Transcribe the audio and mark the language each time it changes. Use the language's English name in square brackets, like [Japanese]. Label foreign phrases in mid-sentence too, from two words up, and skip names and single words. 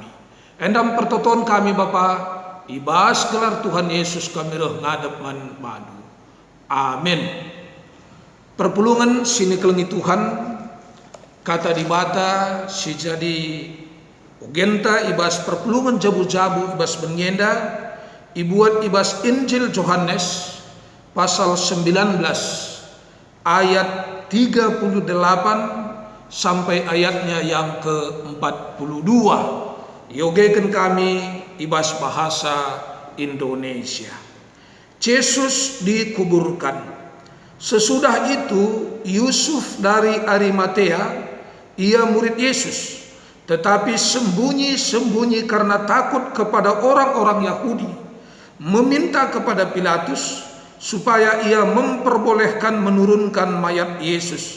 [Batak Karo] Endam pertoton kami Bapa, ibas gelar Tuhan Yesus kami roh ngadep man madu. Amin. Perpulungan sini kelengi Tuhan, kata di bata si jadi ugenta ibas perpulungan jabu-jabu ibas benyenda, ibuat ibas [Indonesian] Injil Yohanes pasal 19 ayat 38 sampai ayatnya yang ke-42. [Batak Karo] Yogekan kami ibas bahasa Indonesia. [Indonesian] Yesus dikuburkan. Sesudah itu Yusuf dari Arimatea, ia murid Yesus, tetapi sembunyi-sembunyi karena takut kepada orang-orang Yahudi, meminta kepada Pilatus supaya ia memperbolehkan menurunkan mayat Yesus.